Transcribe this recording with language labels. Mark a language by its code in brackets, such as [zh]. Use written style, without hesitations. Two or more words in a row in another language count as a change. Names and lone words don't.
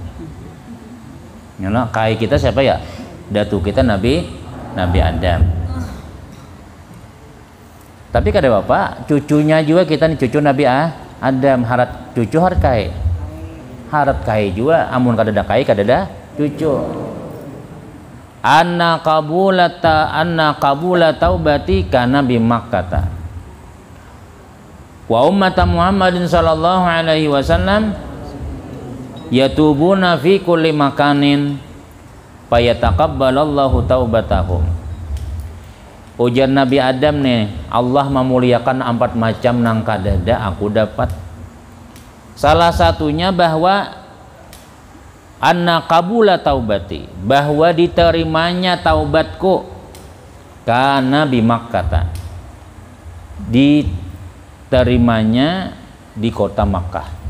[bjn] Nyala kai kita siapa ya? Datu kita Nabi Adam. Tapi kada bapak, cucunya juga kita nih, cucu Nabi Adam, harat cucu harat kai juga, amun kada ada kai kada ada cucu. [ar] أن قبول توبتي كان بمكة وأمة محمد صلى الله عليه وسلم يتوبون في كل مكان فيتقبل الله توبتهم. [bjn] Ujian Nabi Adam nih, Allah memuliakan 4 macam nang kadada aku dapat. Salah satunya bahwa [ar] أن قبول توبتي, [bjn] bahwa diterimanya taubatku, [ar] كان بمكة, [bjn] diterimanya di kota Makkah.